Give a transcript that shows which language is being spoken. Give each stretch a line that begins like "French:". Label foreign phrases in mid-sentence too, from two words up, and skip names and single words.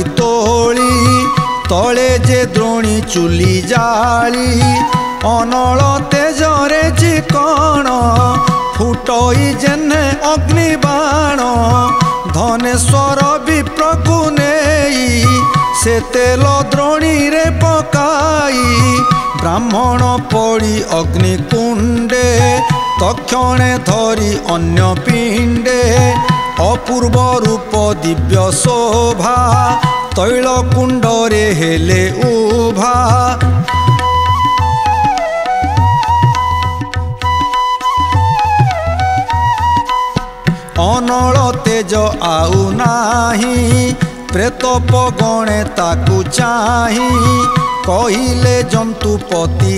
Odia: ତୋଳି ତଳେ ଯେ ଦ୍ରୋଣୀ ଚୁଲି ଜାଳି ଅନଳ ତେଜରେ ଚିକଣ ଫୁଟଇ ଯେନେ ଅଗ୍ନିବାଣ ଧନେଶ୍ୱର ବିପ୍ରକୁ ନେଇ ସେ ତେଲ ଦ୍ରୋଣୀ ରେ ପକାଇ ବ୍ରାହ୍ମଣ ପଡ଼ି ଅଗ୍ନିକୁଣ୍ଡେ ତକ୍ଷଣେ ଧରି ଅନ୍ୟ ପିଣ୍ଡେ ଅପୂର୍ବ ରୂପ ଦିବ୍ୟ ଶୋଭା ତୈଳକୁଣ୍ଡରେ ହେଲେ ଉଭା ଅନଳ ତେଜ ଆଉ ନାହିଁ ପ୍ରେତପ ଗଣେ ତାକୁ ଚାହିଁ କହିଲେ ଜନ୍ତୁପତି